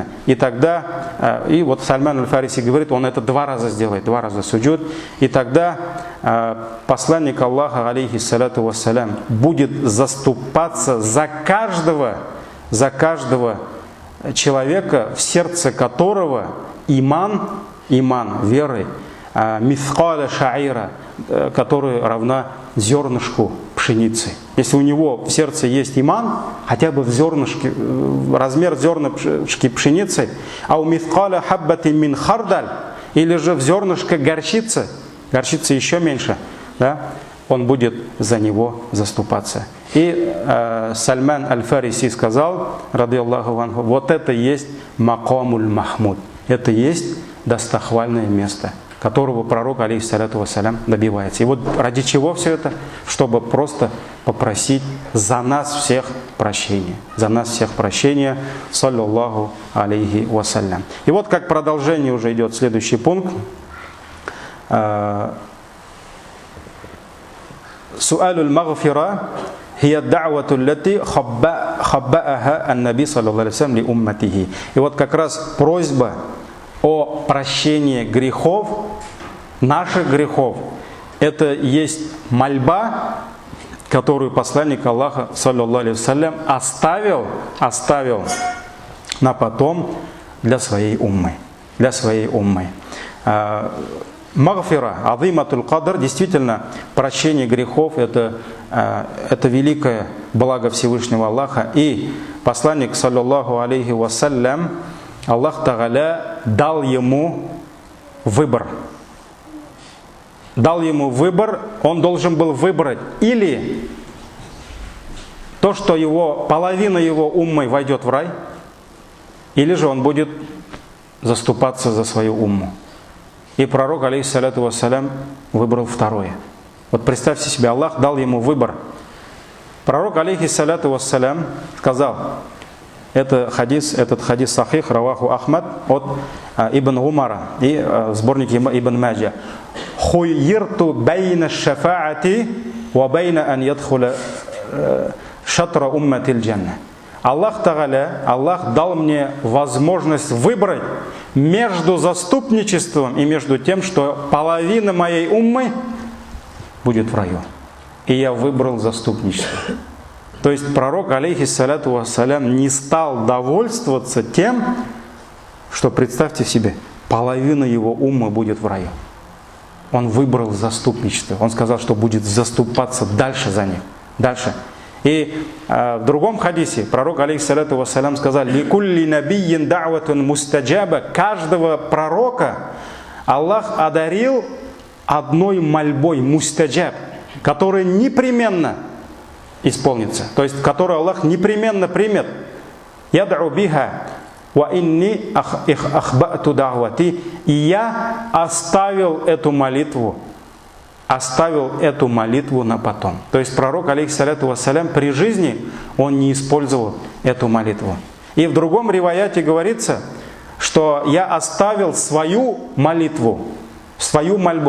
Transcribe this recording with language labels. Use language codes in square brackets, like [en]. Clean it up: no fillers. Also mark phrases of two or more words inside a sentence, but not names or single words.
[ru] И тогда, и вот Сальман аль-Фариси говорит, он это 2 раза сделает, 2 раза суджуд, и тогда посланник Аллаха, [ar] عليه الصلاة والسلام, [ru] будет заступаться за каждого человека, в сердце которого иман веры, [ar] مثقال شعيرة, [ru] которая равна зернышку пшеницы. Если у него в сердце есть иман, хотя бы в зернышке, размер зернышки пшеницы, а у [ar] مثقال حبة من خردل, [ru] или же в зернышко горчицы еще меньше, да, он будет за него заступаться. И Сальман аль-Фариси сказал, [ar] رضي الله عنه, [ru] вот это есть [ar] المقام المحمود, [ru] это есть достохвальное место, которого пророк, [ar] عليه الصلاة والسلام, [ru] добивается. И вот ради чего все это? Чтобы просто попросить за нас всех прощения. За нас всех прощения, [ar] صلى الله عليه وسلم. [ru] И вот как продолжение уже идет следующий пункт. [ar] سؤال المغفرة هي الدعوة التي خبأها النبي صلى الله عليه وسلم لأمته. [ru] И вот как раз просьба о прощении грехов, наших грехов, это есть мольба, которую посланник Аллаха, [ar] صلى الله عليه وسلم, [ru] оставил на потом для своей уммы. [ar] مغفرة، عظيمة القدر, [ru] действительно, прощение грехов это великое благо Всевышнего Аллаха. И посланник, [ar] صلى الله عليه وسلم, الله تعالى [ru] дал ему выбор. Он должен был выбрать или то, что половина его уммы войдет в рай, или же он будет заступаться за свою умму. И пророк, [ar] عليه الصلاة والسلام, [ru] выбрал второе. Вот представьте себе, Аллах дал ему выбор. Пророк, [ar] عليه الصلاة والسلام, [ru] сказал, этот [ar] حديث صحيح، رواه أحمد, [ru] от Ибн Умара и сборник Ибн Маджа. [ar] خيرت بين الشفاعة وبين أن يدخل شطر أمتي الجنة. [ru] Аллах дал мне возможность выбрать между заступничеством и между тем, что половина моей уммы будет в раю. И я выбрал заступничество. То есть пророк, [ar] عليه الصلاة والسلام, [ru] не стал довольствоваться тем, что, представьте себе, половина его уммы будет в раю. Он выбрал заступничество. Он сказал, что будет заступаться дальше за них. Дальше. И в другом хадисе пророк, [ar] عليه الصلاة والسلام, [ru] сказал: [ar] «لكل نبي دعوة مستجابة». [ru] Каждого пророка Аллах одарил одной мольбой, мустаджаб, которая непременно исполнится. То есть, которую Аллах непременно примет. [ar] «يدعو بها وإني اختبأت دعوتي». [ru] И я оставил эту молитву на потом. То есть пророк, [ar] عليه الصلاة والسلام, [ru] при жизни он не использовал эту молитву. И в другом риваяте говорится, что я оставил свою молитву, свою мольбу.